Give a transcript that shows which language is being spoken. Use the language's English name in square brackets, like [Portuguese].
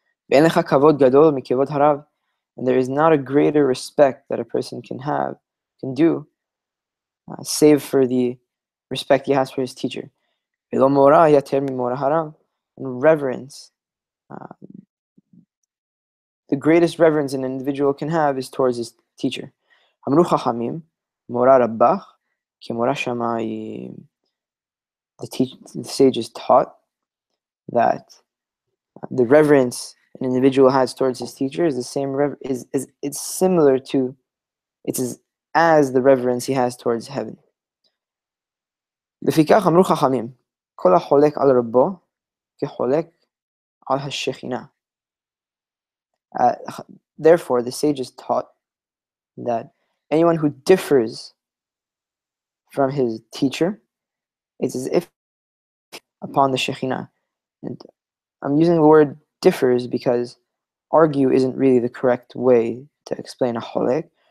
[Hebrew] ואין לך כבוד גדול מכבוד הרב, [English] and there is not a greater respect that a person can do, save for the respect he has for his teacher. [Hebrew] ולא מורא יותר ממורא הרב, [English] and reverence, the greatest reverence an individual can have is towards his teacher. [Hebrew] אמרו חכמים, מורא רבך כמורא שמיים. [English] The sages taught that the reverence an individual has towards his teacher is the same it's similar to, it's as the reverence he has towards heaven. [Hebrew] לפיכך אמרו חכמים, כל החולק על רבו כחולק על השכינה. [English] Therefore, the sages taught that anyone who differs from his teacher, it's as if upon the Shekhinah. And I'm using the word differs because argue isn't really the correct way to explain a cholek.